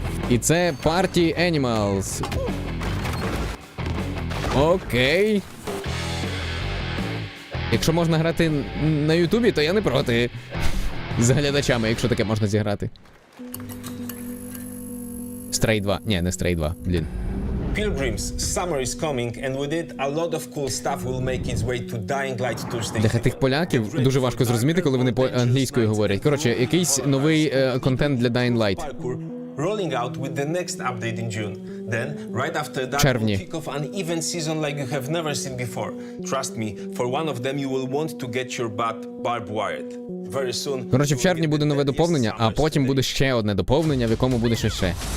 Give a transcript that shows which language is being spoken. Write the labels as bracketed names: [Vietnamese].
[Ukrainian] І це Party Animals. Окей. Якщо можна грати на Ютубі, то я не проти. З глядачами, якщо таке можна зіграти. [English] Stray 2. [Ukrainian] Ні, не Stray 2, блін. [English] Pilgrims, summer is coming, and with it, a lot of cool stuff will make its way to Dying Light 2 station. [Ukrainian] Для тих поляків дуже важко зрозуміти, коли вони англійською говорять. Коротше, якийсь новий контент для Dying Light. [English] Rolling out with the next update in June. Then, right after that, [Ukrainian] Червні. [English] we'll kick off an event season like you have never seen before. Trust me, for one of them you will want to get your butt barbed wired. Very soon. [Ukrainian] Коротше, в червні буде нове доповнення, а потім буде ще одне доповнення, в якому буде ще.